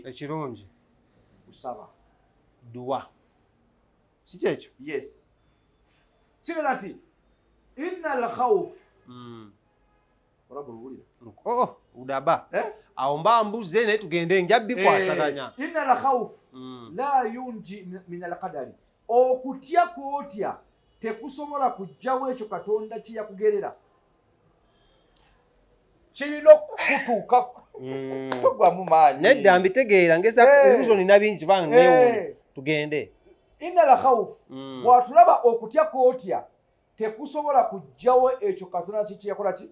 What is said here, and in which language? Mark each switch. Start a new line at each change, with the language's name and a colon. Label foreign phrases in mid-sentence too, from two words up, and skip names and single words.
Ganda: ekirungi kusaba duwa si kyekyo yes kigenda nti
Arabic: إن الخوف
Ganda: udaba awo mba mbuze naye tugende nja bikwasaganya
Arabic: إن الخوف لا ينجي من القدر
Ganda: okutya kwotya tekusobola kujjawo ekyo Katonda kiyakugerera kirina okutuuka togwamu maanyi nedda mbitegeera ngeza ebibuzo nina bingi kubanga neewuunya tugende
Arabic: إن الخوف
Ganda: bwatulaba okutya kwotya tekusobola kujjawo ekyo Katonda kiyakola ki